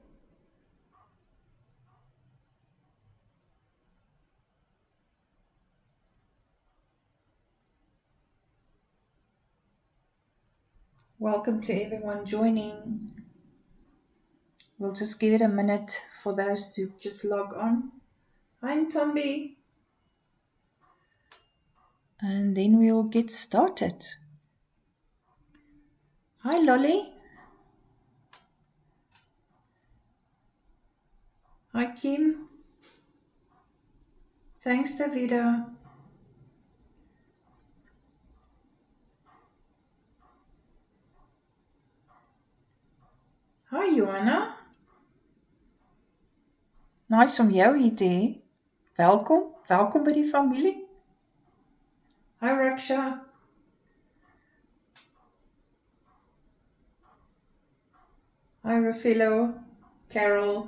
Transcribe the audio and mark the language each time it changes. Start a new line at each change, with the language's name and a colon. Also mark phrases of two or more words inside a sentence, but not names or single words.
English: Welcome to everyone joining. We'll just give it a minute for those to just log on. Hi, Tombi. And then we'll get started. Hi, Lolly. Hi, Kim. Thanks, Davida. Hi, Johanna.
Afrikaans: Nice om jou hier te hê. Welkom, welkom by die familie.
English: Hi Raksha. Hi Rafilo, Carol.